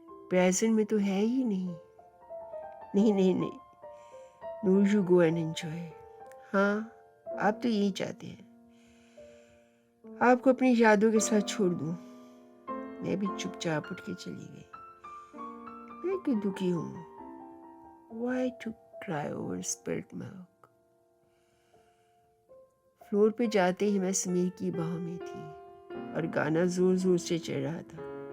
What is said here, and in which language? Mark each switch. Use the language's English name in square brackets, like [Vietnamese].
[Hindi] Present में तो है ही नहीं। नहीं नहीं नहीं, नूर [English] You go and enjoy. [Hindi] हाँ, आप तो यही चाहते हैं, आपको अपनी यादों के साथ छोड़ दूँ। मैं भी चुपचाप उठ के चली गई। मैं क्यों दुखी हूँ? [English] Why to cry over spilt milk? [Hindi] Floor पे जाते ही मैं समीर की बाहों में थी और गाना जोर जोर से चल रहा था।